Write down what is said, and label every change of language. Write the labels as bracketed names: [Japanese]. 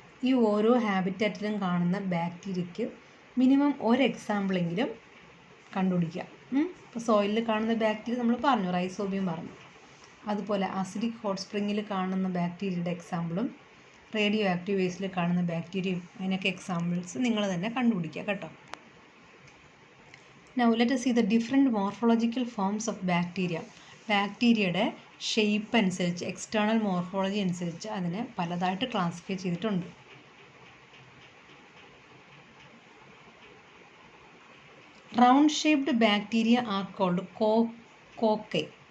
[Malayalam] ഈ ഓരോ ഹാബിറ്റാറ്റിലും കാണുന്ന ബാക്ടീരിയയ്ക്ക് മിനിമം ഒരു എക്സാമ്പിളെങ്കിലും കണ്ടുപിടിക്കുക. ഇപ്പോൾ സോയിലിൽ കാണുന്ന ബാക്ടീരിയ നമ്മൾ പറഞ്ഞു, റൈസോബിയം പറഞ്ഞു. അതുപോലെ അസിഡിക് ഹോട്ട് സ്പ്രിങ്ങിൽ കാണുന്ന ബാക്ടീരിയയുടെ എക്സാമ്പിളും റേഡിയോ ആക്റ്റീവ് വേസ്റ്റിൽ കാണുന്ന ബാക്ടീരിയയും അതിനൊക്കെ എക്സാമ്പിൾസ് നിങ്ങൾ തന്നെ കണ്ടുപിടിക്കുക കേട്ടോ. [English] Now let us see the different morphological forms of bacteria. [Malayalam] ബാക്ടീരിയയുടെ ഷേപ്പ് അനുസരിച്ച്, എക്സ്റ്റേണൽ മോർഫോളജി അനുസരിച്ച് അതിനെ പലതായിട്ട് ക്ലാസിഫൈ ചെയ്തിട്ടുണ്ട്. [English] Round shaped bacteria are called cocci.